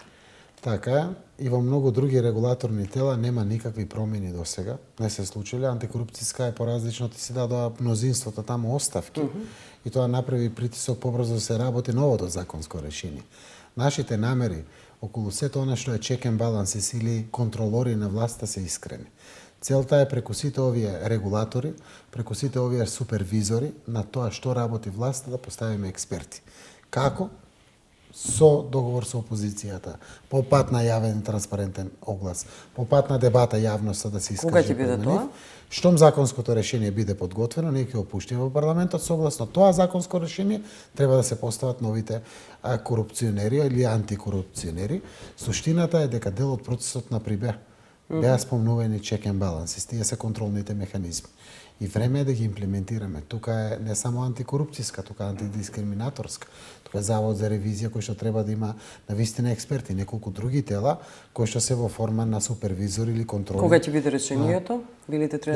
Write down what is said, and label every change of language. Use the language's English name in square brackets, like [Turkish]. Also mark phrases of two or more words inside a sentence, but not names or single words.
[Macedonian] Така е, и во многу други регулаторни тела нема никакви промени до сега. Не се случиле, антикорупцијска е поразлично, ти си дадоа мнозинството таму оставки. И тоа направи притисок побрзо да се работи новото законско решение. Нашите намери околу сето она што е [English] check and balances [Macedonian] или контролори на власта се искрени. Целта е преку сите овие регулатори, преку сите овие супервизори на тоа што работи власта да поставиме експерти. Како? Со договор со опозицијата, по пат на јавен и транспарентен оглас, по пат на дебата јавноста да се искаже. Кога ќе биде пред тоа? нив. Штом законското решение биде подготвено, ние ќе го пуштиме во парламентот, согласно тоа законско решение треба да се постават новите корупционери или антикорупционери. Суштината е дека дел од процесот на прибе беа спомнувани [English] check and balances, [Macedonian] тие се контролните механизми. И време е да ги имплементираме. Тука е не само антикорупцијска, тука е антидискриминаторска. Тука е завод за ревизија кој што треба да има навистина експерти, неколку други тела кои што се во форма на супервизор или контрол. Кога ќе биде решението? Билите треба